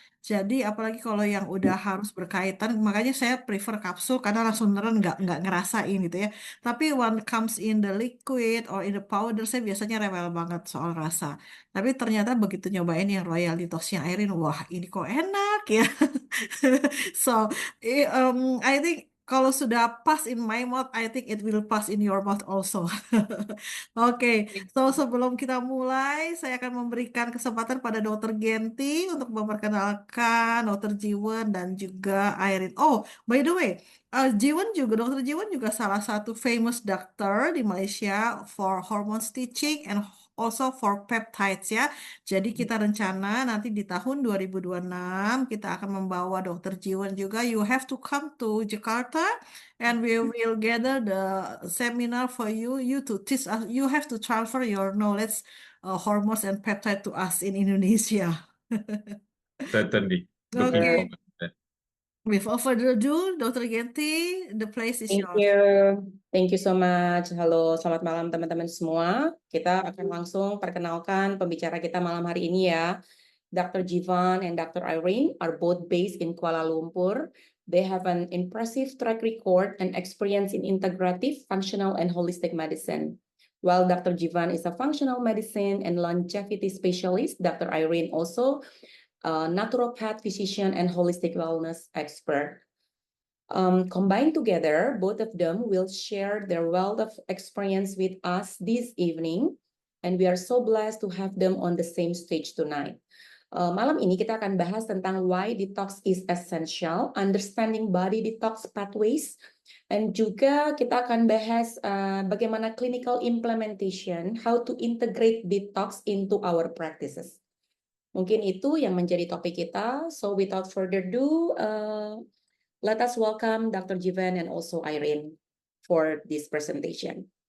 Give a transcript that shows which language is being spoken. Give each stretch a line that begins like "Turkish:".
Indonesian: Jadi apalagi kalau yang udah harus berkaitan, makanya saya prefer kapsul karena langsung neren nggak ngerasain gitu ya.
English: Tapi when comes in the liquid or in the powder,
Indonesian: saya biasanya rewel banget soal rasa. Tapi ternyata begitu nyobain yang Royal Detox-nya Irene, wah ini kok enak ya.
English: So, I think
Indonesian: kalau sudah
English: pass in my mouth, I think it will pass in your mouth also.
Indonesian: Oke, so sebelum kita mulai, saya akan memberikan kesempatan pada Dokter Genti untuk memperkenalkan Dokter Jiwon dan juga Irene.
English: Oh, by the way, Dokter Jiwon
Indonesian: juga salah satu
English: famous doctor di Malaysia for hormone stitching and also for peptides ya.
Indonesian: Jadi kita rencana nanti di tahun 2026 kita akan membawa Dokter Jiwon juga.
English: You have to come to Jakarta and we will gather the seminar for you. You to teach us. You have to transfer your knowledge, hormones and peptide to us in Indonesia. Certainly. Looking Okay. forward to that. Without further ado, Dr. Genti, the place is Thank yours. you. Thank you so much.
Indonesian: Halo, selamat malam teman-teman semua. Kita akan langsung perkenalkan pembicara kita malam hari ini ya.
English: Dr. Jevan and Dr. Ireyne are both based in Kuala Lumpur. They have an impressive track record and experience in integrative, functional, and holistic medicine. While Dr. Jevan is a functional medicine and longevity specialist, Dr. Ireyne also a naturopath, physician, and holistic wellness expert. Combined together, both of them will share their wealth of experience with us this evening, and we are so blessed to have them on the same stage tonight.
Indonesian: Malam ini kita akan bahas tentang
English: why detox is essential, understanding body detox pathways, and
Indonesian: juga kita akan bahas bagaimana
English: clinical implementation, how to integrate detox into our practices.
Indonesian: Mungkin itu yang menjadi topik kita.
English: So without further ado, let us welcome Dr. Jevan and also Ireyne for this presentation.